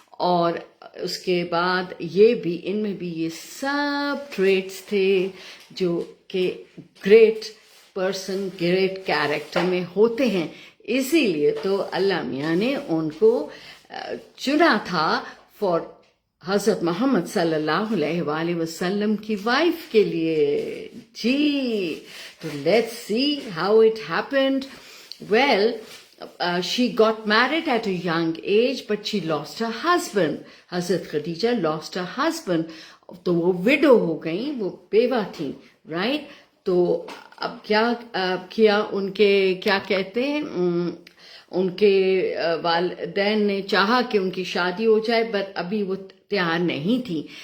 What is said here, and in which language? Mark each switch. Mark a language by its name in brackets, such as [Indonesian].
[Urdu] اور اس کے بعد یہ بھی ان میں بھی یہ سب ٹریٹس تھے جو کہ گریٹ پرسن گریٹ کیریکٹر میں ہوتے ہیں. اسی لیے تو اللہ میاں نے ان کو چنا تھا فار حضرت محمد صلی اللہ علیہ وآلہ وسلم کی وائف کے لیے. جی تو [English] Let's see how it happened. Well, she got married at a young age, but she lost her husband. Hazrat Khadija lost her husband. [Urdu] تو وہ widow ہو گئیں, وہ بیوہ تھیں, right? تو اب کیا کیا ان کے کیا کہتے ہیں ان کے والدین نے چاہا کہ ان کی شادی ہو جائے بٹ ابھی وہ تیار نہیں تھی.